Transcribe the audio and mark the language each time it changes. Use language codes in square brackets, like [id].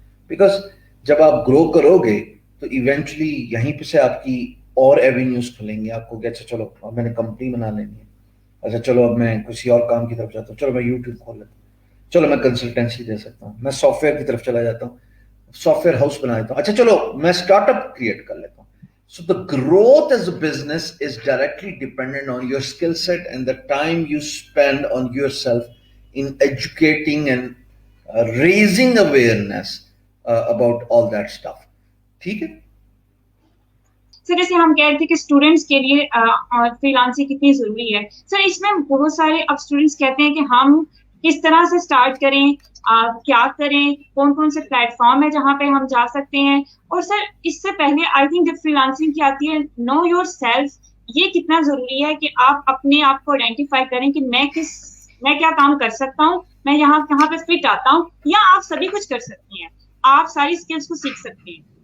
[ur] Because جب آپ گرو کرو گے تو ایونچولی یہیں پہ سے آپ کی اور ایوینیوز کھلیں گے. آپ کو کہ اچھا چلو اب میں نے کمپنی بنا لینی ہے، اچھا چلو اب میں کسی اور کام کی طرف جاتا ہوں، چلو میں یوٹیوب کھول لیتا ہوں، چلو میں کنسلٹینسی دے سکتا ہوں، میں سافٹ ویئر کی طرف چلا جاتا ہوں، سافٹ ویئر ہاؤس بنا دیتا ہوں، اچھا چلو میں اسٹارٹ اپ کریٹ کر لیتا ہوں. [en] So the growth as a business is directly dependent on your skill set and the time you spend on yourself in educating and raising awareness about all that stuff. [ur] ٹھیک ہے؟ سر جیسے ہم کہہ رہے تھے کہ اسٹوڈنٹس کے لیے فری لانسنگ کتنی ضروری ہے. سر اس میں بہت سارے اب اسٹوڈنٹس کہتے ہیں کہ ہم کس طرح سے اسٹارٹ کریں، کیا کریں، کون کون سے پلیٹ فارم ہے جہاں پہ ہم جا سکتے ہیں. اور سر اس سے پہلے آئی تھنک جب فری لانسنگ کی آتی ہے، نو یور سیلف، یہ کتنا ضروری ہے کہ آپ اپنے آپ کو آئیڈینٹیفائی کریں کہ میں کیا کام کر سکتا ہوں، میں یہاں کہاں پہ فٹ آتا ہوں، یا آپ سبھی کچھ کر سکتی ہیں، آپ ساری اسکلس کو سیکھ سکتے ہیں.